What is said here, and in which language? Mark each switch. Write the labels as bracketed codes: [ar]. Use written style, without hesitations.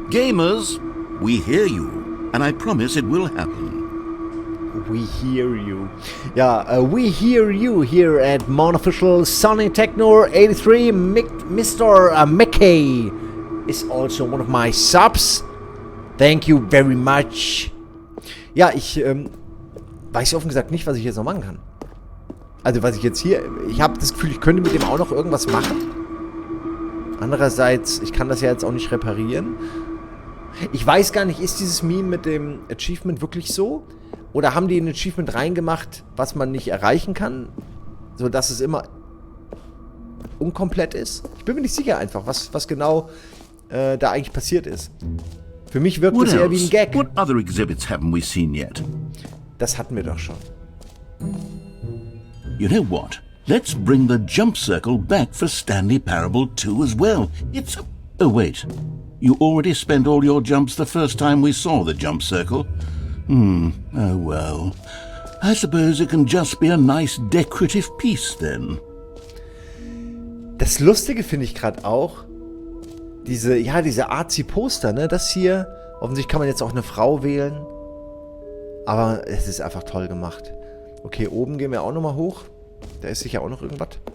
[en] Gamers, we hear you, and I promise it will happen. We hear you. Yeah, we hear you here at MON Official Sonic Techno 83. Mr. Mickey is also one of my subs. Thank you very much. [de] Ja, ich weiß offen gesagt nicht, was ich jetzt noch machen kann. Also, was ich jetzt hier... Ich habe das Gefühl, ich könnte mit dem auch noch irgendwas machen. Andererseits, ich kann das ja jetzt auch nicht reparieren. Ich weiß gar nicht, ist dieses Meme mit dem Achievement wirklich so? Oder haben die ein Achievement reingemacht, was man nicht erreichen kann, sodass es immer unkomplett ist? Ich bin mir nicht sicher einfach, was genau da eigentlich passiert ist. Für mich wirkt es eher wie ein Gag. [en] What other exhibits haven't we seen yet? [de] Das hatten wir doch schon. [en] You know what? Let's bring the jump circle back for Stanley Parable 2 as well. It's... Oh, wait. You already spent all your jumps the first time we saw the jump circle. Oh well. I suppose it can just be a nice decorative piece then. [de] Das Lustige finde ich gerade auch, diese Arzi-Poster, ne? Das hier, offensichtlich kann man jetzt auch eine Frau wählen. Aber es ist einfach toll gemacht. Okay, oben gehen wir auch nochmal hoch. Da ist sicher auch noch irgendwas.